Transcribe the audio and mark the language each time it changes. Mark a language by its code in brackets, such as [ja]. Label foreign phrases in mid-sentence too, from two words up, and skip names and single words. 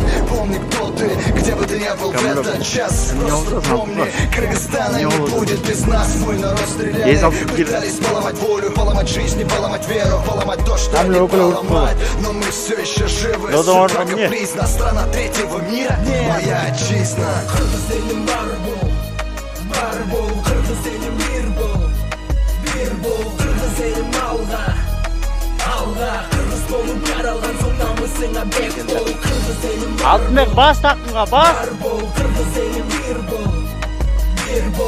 [ru] Помни, кто ты, где бы ты ни был в этот час. Просто помни, Кыргызстана не будет без нас. Мой народ стреляет, пытались поломать волю, поломать жизнь, поломать веру, поломать то, что не поломать. Но мы все еще живы, судьба капризна. Страна третьего мира, моя отчизна. [ky] Кыргыз элим бар бул, бар бул. Кыргыз элим бир бул, бир бул. Кыргыз элим алга, алга. Кыргыз болуп жаралган соң намысыңа бек бол. Кыргыз элим [kk] Алтынбек бас тақынға бас. [ky] бар бул. Кыргыз элим бир бул, бир бул.